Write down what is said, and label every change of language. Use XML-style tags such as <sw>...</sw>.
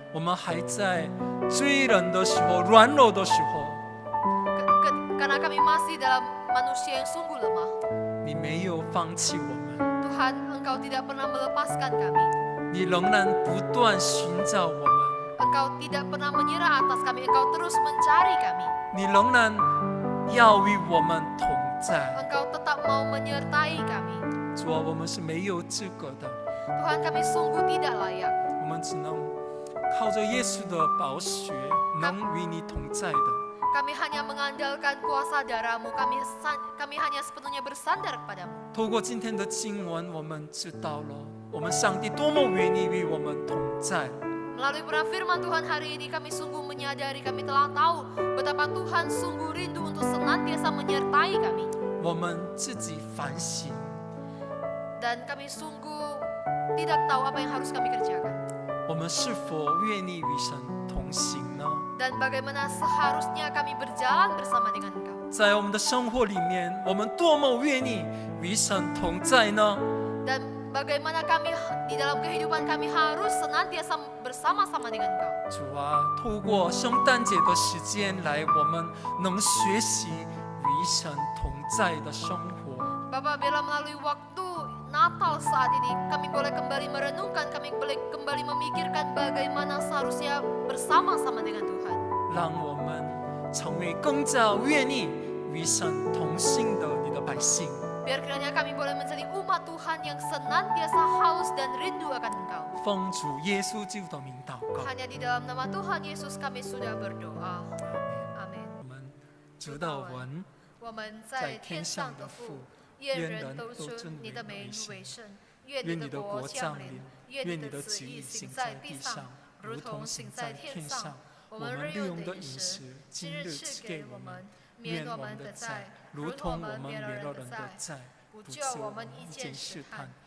<zh>我们还在罪人的时候、软弱的时候，</zh> <id>Karena kami masih dalam manusia yang sungguh lemah.</id> <zh>你没有放弃我们，</zh> <id>Tuhan, Engkau tidak pernah melepaskan kami.</id> <zh>你仍然不断寻找我们，</zh> <id>Engkau tidak pernah menyerah atas kami. Engkau terus mencari kami.</id> <zh>你仍然要与我们同在。</zh> <id>Engkau tetap mau menyertai kami.</id> <zh>主啊，我们是没有资格的，</zh> <id>Tuhan, kami sungguh tidak layak.</id> <zh>我们只能靠着耶稣的宝血，能与你同在的。</zh> <id>Kami hanya mengandalkan kuasa darah-Mu. Kami hanya sepenuhnya bersandar kepadamu.</id> <zh>透过今天的经文，我们知道了我们上帝多么愿意与我们同在。</zh> <id>Melalui pernah firman Tuhan hari ini, kami sungguh menyadari, kami telah tahu betapa Tuhan sungguh rindu untuk senantiasa menyertai kami.</id> <zh>我们自己反省，</zh> <id>Dan kami sungguh tidak tahu apa yang harus kami kerjakan.</id> <zh>我们是否愿意与神同行呢？</zh> <id>Dan bagaimana seharusnya kami berjalan bersama dengan Engkau.</id> <zh>在我们的生活里面，我们多么愿意与神同在呢？</zh> <id>Dan bagaimana kami di dalam kehidupan kami harus senantiasa bersama-sama dengan Engkau.</id> <zh>主啊，透过圣诞节的时间来，我们能学习与神同在的生活。</zh> <id>Bapak, bila melalui waktu Natal saat ini, kami boleh kembali merenungkan, kami boleh kembali memikirkan bagaimana seharusnya bersama-sama dengan Tuhan.</id> <zh>让我们成为更加愿意与神同行的你的百姓。</zh> <id>Biar kiranya kami boleh menjadi umat Tuhan yang senantiasa haus dan rindu akan Engkau.</id> <zh>奉主耶稣基督的名祷告，</zh> <id>Hanya di dalam nama Tuhan Yesus kami sudah berdoa.</id> <zh>阿门。</zh> <id>Amin.</id> <zh>我们主的文，我们在天上的父，愿人都尊你的美为圣。愿你的国降临，愿你的旨意行在地上，如同行在天上。我们日用的饮食，今日赐给我们，免我们的债，如同我们免了人的债，不救我们一见试探，</zh>